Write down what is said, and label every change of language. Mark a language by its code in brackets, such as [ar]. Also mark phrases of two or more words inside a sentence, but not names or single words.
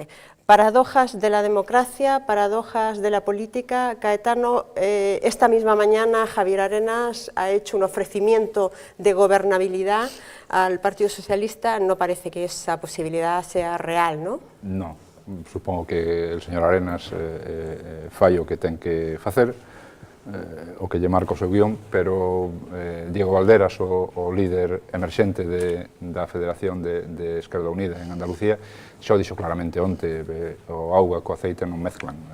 [es] Paradojas de la democracia, paradojas de la política. Caetano, esta misma mañana Javier Arenas ha hecho un ofrecimiento de gobernabilidad al Partido Socialista. No parece que esa posibilidad sea real, ¿no? No, supongo que el señor Arenas [gl] fai o que ten que facer, o que lle marca o seu guión, pero Diego Valderas, o líder emerxente da Federación de Esquerda Unida en Andalucía, xa o dixo claramente onte, o auga co aceite non mezclan.